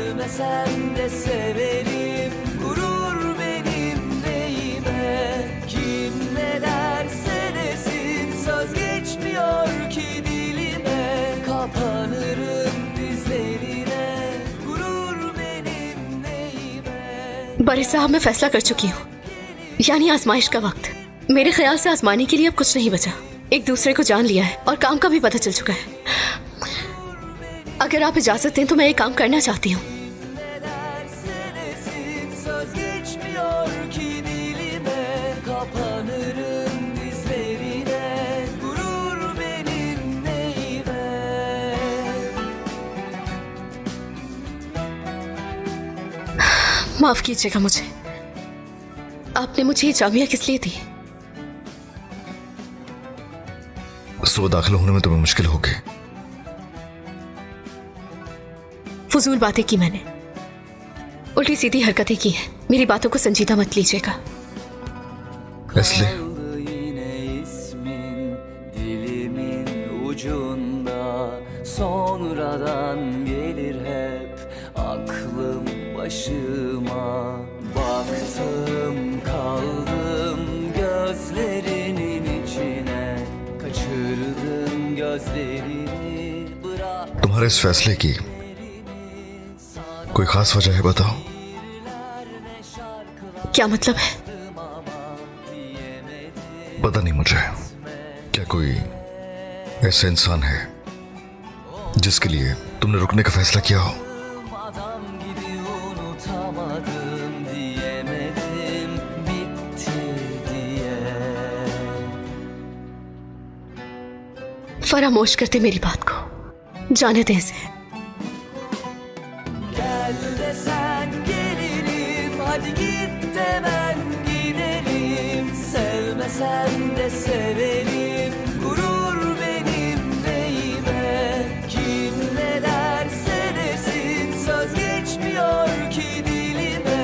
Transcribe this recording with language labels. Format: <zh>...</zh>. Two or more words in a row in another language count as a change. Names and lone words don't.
<tr>Sevmesen de severim, gurur benim neyime. Kim ne derse desin, söz geçmiyor ki dilime. Kapanırım dizlerine, gurur benim neyime.</tr> <hi>बड़े साहब, मैं फैसला कर चुकी हूँ, यानी आजमाइश का वक्त। मेरे ख्याल से आजमाने के लिए अब कुछ नहीं बचा। एक दूसरे को जान लिया है और काम का भी पता चल चुका है। अगर आप इजाजत दें तो मैं ये काम करना चाहती हूँ।</hi> <tr>Söz geçmiyor ki dilime. Kapanırım dizlerine, gurur benim neyime.</tr> <hi>माफ कीजिएगा मुझे। आपने मुझे ये जामिया किस लिए दी? सुबह दाखिल होने में तुम्हें मुश्किल होगी। फजूल बातें की मैंने, उल्टी सीधी हरकतें की हैं। मेरी बातों को संजीदा मत लीजिएगा। इसलिए</hi> <tr>Kaldı yine ismin dilimin ucunda. Sonradan gelir hep aklım başıma. Baktım kaldım gözlerinin içine. Kaçırdım gözlerini, bırak.</tr> <hi>तुम्हारे इस फैसले की कोई खास वजह है, बताओ। क्या मतलब है? पता नहीं मुझे। क्या कोई ऐसा इंसान है जिसके लिए तुमने रुकने का फैसला किया हो?</hi> <tr>Adam gibi unutamadım, diyemedim bitti diye.</tr> <hi>फरामोश करते मेरी बात को, जाने दें इसे।</hi> <tr>Gel desen gelirim, hadi git demen gidelim. Sevmesen de severim, gurur benim neyime. Kim ne derse desin, söz geçmiyor ki dilime.</tr>